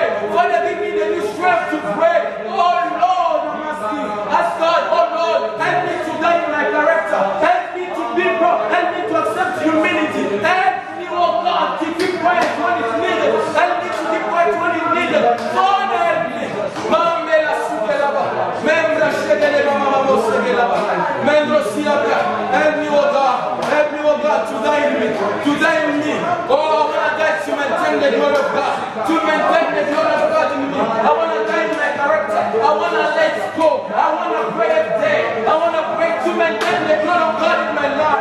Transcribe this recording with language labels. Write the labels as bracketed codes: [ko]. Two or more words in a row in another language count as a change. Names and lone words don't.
[en] Father, give me the new strength to pray. Oh Lord, I'm asking. Ask God, oh Lord, help me to die in my character. Help me to be broke. Help me to accept humility. Help me, oh God, to keep quiet when it's needed. Help me to keep quiet when it's needed. Father, help me. Mamela sukelaba. Membra shedeleba mama mosegelaba. Membro siabra. Help me, oh God. Help me, oh God, to die in me. To die in me. Oh, I want to die to maintain the glory of God. To maintain the glory of God in me. I want to die in my character. I want to let go. I want to pray every day. I want to pray to maintain the glory of God in my life.